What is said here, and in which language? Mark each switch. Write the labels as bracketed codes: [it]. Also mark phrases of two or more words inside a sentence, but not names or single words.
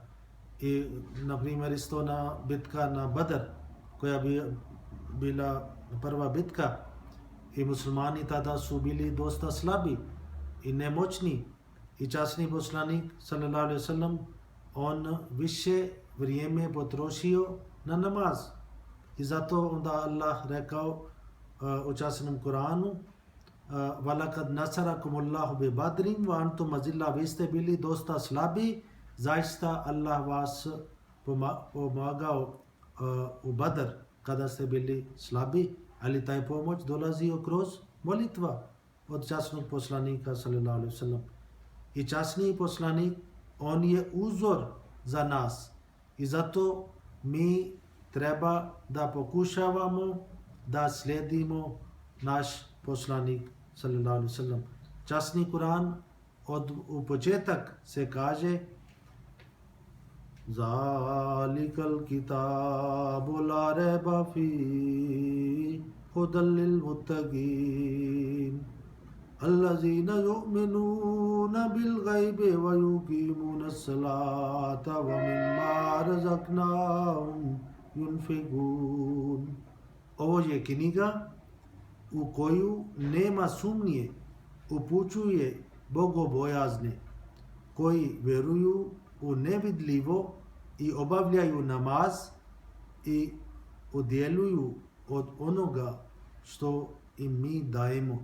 [bs] I na primjer isto na bitka na Badr, koja bi bila prva bitka, i muslimani tada su bili dosta slabi i nemoćni, i časni poslanik [ar] صلى الله عليه وسلم, [bs] on više vrijeme potrošio na namaz. I zato onda Allah rekao u časnom Kuranu, [ar] وَلَقَدْ نَصَرَكُمُ اللَّهُ بِبَدْرٍ وَأَنْتُمْ أَذِلَّةٌ, [bs] vi ste bili dosta slabi, zaista Allah vas pomagao u Badr kada ste bili slabi, ali taj pomoć dolazio kroz molitva od časnog poslanika [ar] صلى الله عليه وسلم. [bs] I časni poslanik, on je uzor za nas, i zato mi treba da pokušavamo da slijedimo naš poslanik [ar] صلى الله عليه وسلم. [bs] Časni Kur'an u početak se kaže [ar] ذلك الكتاب لا ريب فيه هدى للمتقين الذين يؤمنون بالغيب ويقيمون الصلاة ومما رزقناهم ينفقون. [bs] Ovo je knjiga u koju nema sumnje, upućuje bogobojazne koji vjeruju u nevidljivo i obavljaju namaz i udjeljuju od onoga što im mi dajemo.